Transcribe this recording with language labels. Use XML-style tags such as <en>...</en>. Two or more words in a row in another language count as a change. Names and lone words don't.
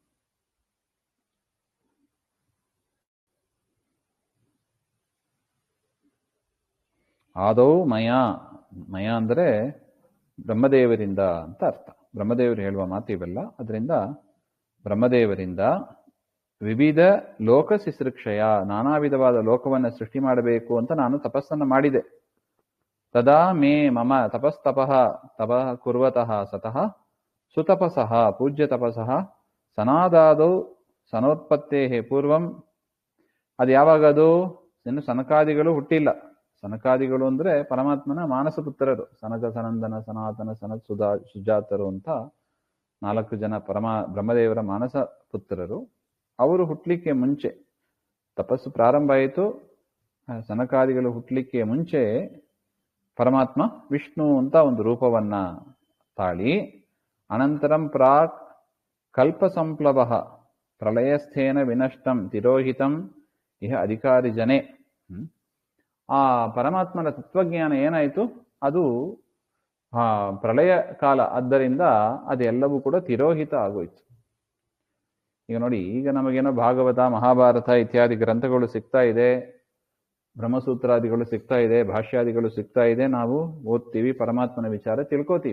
<sa>ಆದೌ ಮಯ,</sa> <kn>ಮಯ ಅಂದರೆ ಬ್ರಹ್ಮದೇವರಿಂದ ಅಂತ ಅರ್ಥ. ಬ್ರಹ್ಮದೇವರು ಹೇಳುವ ಮಾತು ಇವೆಲ್ಲ. ಅದರಿಂದ ಬ್ರಹ್ಮದೇವರಿಂದ</kn> <sa>ವಿವಿಧ ಲೋಕ ಸಿಸೃಕ್ಷಯ,</sa> <kn>ನಾನಾ ವಿಧವಾದ ಲೋಕವನ್ನು ಸೃಷ್ಟಿ ಮಾಡಬೇಕು ಅಂತ ನಾನು ತಪಸ್ಸನ್ನು ಮಾಡಿದೆ.</kn> <sa>ತದಾ ಮೇ ಮಮ ತಪಸ್ತಪಃ ತಪಃ ಕುರ್ವತಃ ಸತಃ ಸುತಪಸಃ ಪೂಜ್ಯ ತಪಸಃ ಸನಾದಾದೌ ಸನೋತ್ಪತ್ತೇ ಪೂರ್ವಂ.</sa> <kn>ಅದು ಯಾವಾಗದು? ಇನ್ನು ಸನಕಾದಿಗಳು ಹುಟ್ಟಿಲ್ಲ. ಸನಕಾದಿಗಳು ಅಂದರೆ ಪರಮಾತ್ಮನ ಮಾನಸ ಪುತ್ರರು, ಸನಕ ಸನಂದನ ಸನಾತನ ಸನತ್ ಸುಜಾತರು ಅಂತ 4 ಜನ ಬ್ರಹ್ಮದೇವರ ಮಾನಸ ಪುತ್ರರು. ಅವರು ಹುಟ್ಟಲಿಕ್ಕೆ ಮುಂಚೆ ತಪಸ್ಸು ಪ್ರಾರಂಭ ಆಯಿತು. ಸನಕಾದಿಗಳು ಹುಟ್ಟಲಿಕ್ಕೆ ಮುಂಚೆ ಪರಮಾತ್ಮ ವಿಷ್ಣು ಅಂತ ಒಂದು ರೂಪವನ್ನ ತಾಳಿ,</kn> <sa>ಅನಂತರಂ ಪ್ರಾಕ್ ಕಲ್ಪ ಸಂಪ್ಲವ ಪ್ರಳಯಸ್ಥೇನ ವಿನಷ್ಟಂ ತಿರೋಹಿತಂ ಇಹ ಅಧಿಕಾರಿ ಜನೆ.</sa> <kn>ಆ ಪರಮಾತ್ಮನ ತತ್ವಜ್ಞಾನ ಏನಾಯಿತು? ಅದು ಪ್ರಳಯ ಕಾಲ, ಆದ್ದರಿಂದ ಅದೆಲ್ಲವೂ ಕೂಡ ತಿರೋಹಿತ ಆಗೋಯ್ತು. ಈಗ ನೋಡಿ, ಈಗ ನಮಗೇನೋ ಭಾಗವತ, ಮಹಾಭಾರತ ಇತ್ಯಾದಿ ಗ್ರಂಥಗಳು ಸಿಗ್ತಾ ಇದೆ, ಬ್ರಹ್ಮಸೂತ್ರಾದಿಗಳು ಸಿಗ್ತಾ ಇದೆ, ಭಾಷ್ಯಾದಿಗಳು ಸಿಗ್ತಾ ಇದೆ, ನಾವು ಓದ್ತೀವಿ, ಪರಮಾತ್ಮನ ವಿಚಾರ ತಿಳ್ಕೋತೀವಿ.</kn>